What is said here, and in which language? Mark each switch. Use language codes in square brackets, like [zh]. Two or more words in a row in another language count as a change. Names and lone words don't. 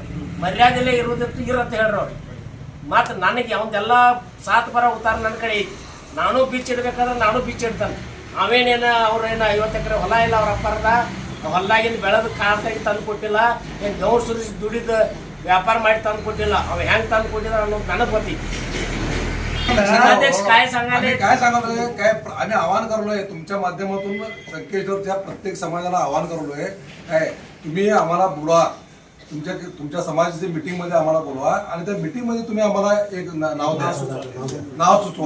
[kn] ಮರ್ಯಾದೆಲ್ಲೇ ಇರೋದಿತ್ತು ಇರತ್ತೆ ಹೇಳ್ರಿ ಅವ್ರು. ಮತ್ತು ನನಗೆ ಅವಂದೆಲ್ಲ ಸಾತ್ ಬರೋ ಉತ್ತಾರ ನನ್ನ ಕಡೆ ಐತಿ. ನಾನು ಬೀಚ್ ಇಡ್ಬೇಕಾದ್ರೆ ನಾನು ಬೀಚ್ ಇಡ್ತಾನೆ. ಅವೇನೇನು ಅವ್ರೇನು 50 ಎಕರೆ ಹೊಲ ಇಲ್ಲ ಅವ್ರ ಅಪ್ಪರದ, ಹೊಲ್ದಾಗಿಂದ ಬೆಳೆದು ಕಾಳ್ತಾಗಿ ತಂದು ಕೊಟ್ಟಿಲ್ಲ, ಏನು ಗೌರ್ ಸುರಿಸಿ ದುಡಿದ ವ್ಯಾಪಾರ ಮಾಡಿ ತಂದು ಕೊಟ್ಟಿಲ್ಲ. ಅವ ಹೆಂಗೆ ತಂದು ಕೊಟ್ಟಿದ ಅನ್ನೋದು ನನಗೆ ಗೊತ್ತೈತಿ. [mr] काय सांगाले? काय सांगालोय, काय आम्ही आवाहन करलोय तुमच्या माध्यमातून संकेश्वरच्या प्रत्येक समाजाला आवाहन करलोय. काय तुम्ही आम्हाला बोलवा, तुमच्या समाजाची मीटिंग मध्ये आम्हाला बोलवा आणि त्या मीटिंग मध्ये तुम्ही आम्हाला एक नाव द्या, नाव सुचवा.